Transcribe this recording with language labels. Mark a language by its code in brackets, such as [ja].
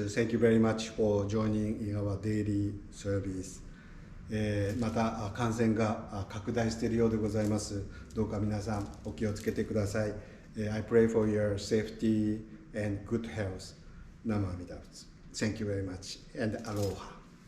[en] Thank you very much for joining in our daily service. [ja] また感染が拡大しているようでございます。どうか皆さんお気をつけてください。 [en] I pray for your safety and good health. [ja] ナムアミダ仏。 [en] Thank you very much and aloha.